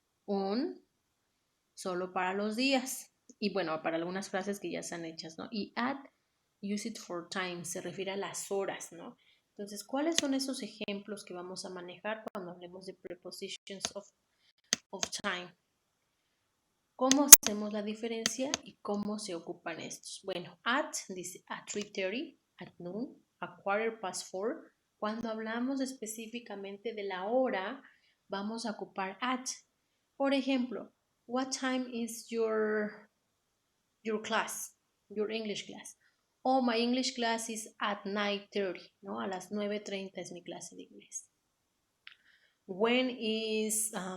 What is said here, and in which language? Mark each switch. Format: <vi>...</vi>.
<es>On solo para los días. Y bueno, para algunas frases que ya están hechas, ¿no? Y at, use it for time, se refiere a las horas, ¿no? Entonces, ¿cuáles son esos ejemplos que vamos a manejar cuando hablemos de prepositions of time? ¿Cómo hacemos la diferencia y cómo se ocupan estos? Bueno, at dice at 3:30, at noon, a 4:15. Cuando hablamos específicamente de la hora, vamos a ocupar at.</es> <en>Por ejemplo, what time is your class, your English class? Oh, my English class is at 9:30, ¿no?</en> <es>A las 9:30 es mi clase de inglés. When is</es>